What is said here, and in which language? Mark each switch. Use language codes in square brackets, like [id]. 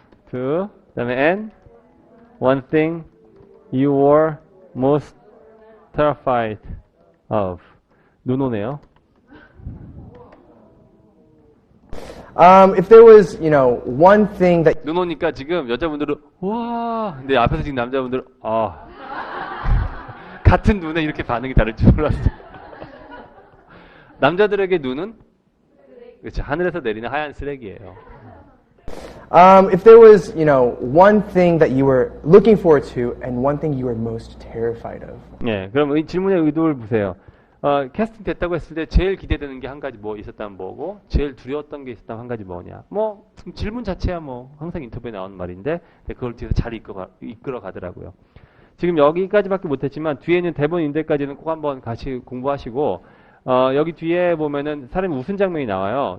[en] to [ko] 그다음에 [en] and one thing you were most terrified of. [ko] 눈 오네요. [en] If there was, one thing that [ko] 눈 오니까 지금 여자분들은 와, 근데 앞에서 지금 남자분들은 같은 눈에 이렇게 반응이 다를 줄 몰랐어요. 남자들에게 눈은 그렇죠, 하늘에서 내리는 하얀 쓰레기예요. [en] if there was, one thing that you were looking forward to and one thing you were most terrified of. [ko] 예, 그럼 이 질문의 의도를 보세요. 캐스팅 됐다고 했을 때 제일 기대되는 게 한 가지 뭐 있었다면 뭐고, 제일 두려웠던 게 있었다면 한 가지 뭐냐. 뭐 질문 자체야 뭐 항상 인터뷰에 나오는 말인데 그걸 뒤에서 잘 이끌어 가더라고요. 지금 여기까지밖에 못했지만 뒤에 있는 대본 인데까지는 꼭 한번 같이 공부하시고 여기 뒤에 보면은 사람이 웃은 장면이 나와요.